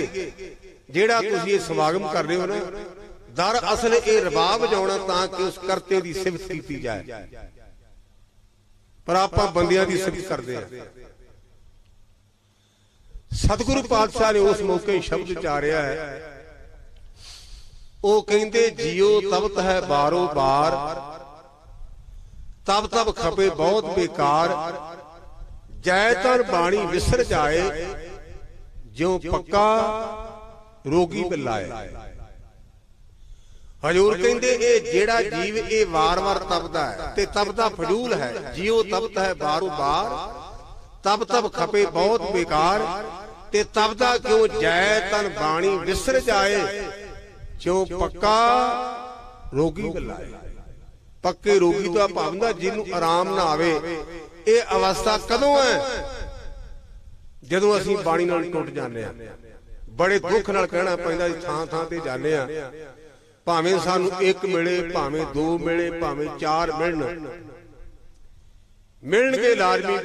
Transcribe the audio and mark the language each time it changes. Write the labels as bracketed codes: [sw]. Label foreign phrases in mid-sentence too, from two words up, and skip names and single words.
[pa] ਜਿਹੜਾ ਤੁਸੀਂ ਇਹ ਸਮਾਗਮ ਕਰ ਰਹੇ ਹੋ ਨਾ ਦਰ ਅਸਲ ਇਹ ਰਬਾਬ ਵਜਾਉਣਾ ਤਾਂ ਕਿ ਉਸ ਕਰਤੇ ਦੀ ਸਿਫ਼ਤ ਕੀਤੀ ਜਾਏ ਪਰ ਆਪਾਂ ਬੰਦਿਆਂ ਦੀ ਸਿਫ਼ਤ ਕਰਦੇ ਆਂ। ਸਤਿਗੁਰੂ ਪਾਤਸ਼ਾਹ ਨੇ ਉਸ ਮੌਕੇ ਸ਼ਬਦ ਉਚਾਰਿਆ ਹੈ ਉਹ ਕਹਿੰਦੇ ਜਿਓ ਤਬਤ ਹੈ ਬਾਰੋ ਬਾਰ ਤਬ ਤਬ ਖਪੇ ਬਹੁਤ ਬੇਕਾਰ ਜੈ ਤਰ ਬਾਣੀ ਵਿਸਰ ਜਾਏ ਜਿਉਂ ਪੱਕਾ ਰੋਗੀ ਬਿਲਾਏ। ਹਜ਼ੂਰ ਕਹਿੰਦੇ ਏ ਜਿਹੜਾ ਜੀਵ ਏ ਵਾਰ ਵਾਰ ਤਪਦਾ ਹੈ ਤੇ ਤਪਦਾ ਫ਼ਜ਼ੂਲ ਹੈ। ਜਿਓ ਤਪਤ ਹੈ ਬਾਰੋ ਬਾਰ ਤਬ ਤਬ ਖਪੇ ਬਹੁਤ ਬੇਕਾਰ, ਤੇ ਤਬ ਦਾ ਕਿਉਂ ਜੈ ਤਨ ਬਾਣੀ ਵਿਸਰ ਜਾਏ, ਕਿਉਂ ਪੱਕਾ ਰੋਗੀ ਗਲਾਏ। ਪੱਕੇ ਰੋਗੀ ਤੋ ਭਾਵਨਾ ਜਿਨ੍ਹਾਂ ਆਰਾਮ ਨਾ ਆਵੇ। ਇਹ ਅਵਸਥਾ ਕਦੋਂ ਹੈ? ਜਦੋਂ ਅਸੀਂ ਬਾਣੀ ਨਾਲ ਟੁੱਟ ਜਾਨੇ ਆਂ। ਬੜੇ ਦੁੱਖ ਨਾਲ ਕਹਿਣਾ ਪੈਂਦਾ ਥਾਂ ਥਾਂ ਤੇ ਜਾਨੇ ਆਂ, ਭਾਵੇਂ ਸਾਨੂੰ ਇੱਕ ਮਿਲੇ, ਭਾਵੇਂ ਦੋ ਮਿਲੇ, ਭਾਵੇਂ ਚਾਰ ਮਿਲਣ, ਮਿਲਣਗੇ ਲਾਜ਼ਮੀ।